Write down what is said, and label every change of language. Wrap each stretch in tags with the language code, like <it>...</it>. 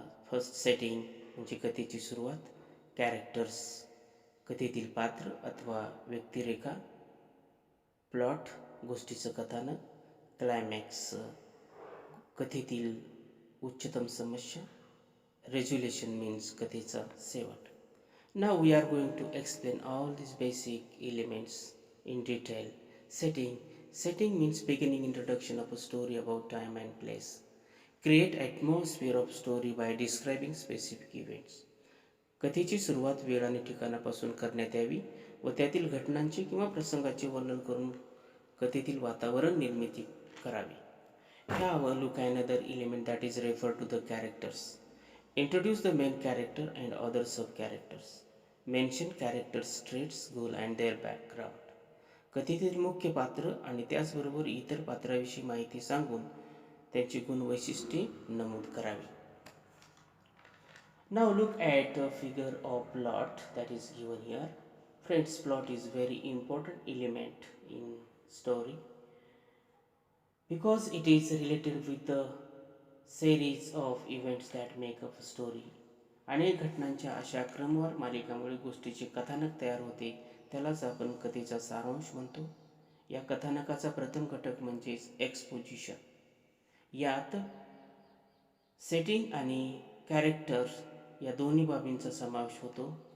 <mr>First setting म्हणजे कथेची सुरुवात. कॅरेक्टर्स कथेतील पात्र अथवा व्यक्तिरेखा. प्लॉट गोष्टीचं कथानक. क्लायमॅक्स कथेतील उच्चतम समस्या. रेझोल्युशन मीन्स कथेचा शेवट.</mr> <en>Now we are going to explain all these basic elements in detail. Setting. Setting means beginning introduction of a story about time and place. Create atmosphere of story by describing specific events.</en> <mr>कथेची सुरुवात वेळ आणि ठिकाणापासून करण्यात यावी व त्यातील घटनांचे किंवा प्रसंगाचे वर्णन करून कथेतील वातावरण निर्मिती करावी.</mr> <en>Now look at another element that is referred to the characters. Introduce the main character and other sub-characters. Mention characters' traits, goal and their background.</en> <mr>कथेतील मुख्य पात्र आणि त्याचबरोबर इतर पात्राविषयी माहिती सांगून त्यांची गुणवैशिष्ट्ये नमूद करावी.</mr> <en>Now look at the figure of plot that is given here. Friends, plot is very important element in story because it is related with the series of events that make up a story.</en> <mr>अनेक घटनांच्या अशा क्रमवार मालिकामुळे गोष्टीचे कथानक तयार होते, त्यालाच आपण कथेचा सारांश म्हणतो. या कथानकाचा प्रथम घटक म्हणजेच एक्सपोजिशन. यात सेटिंग आणि कॅरेक्टर या दोन्ही बाबींचा समावेश होतो.</mr>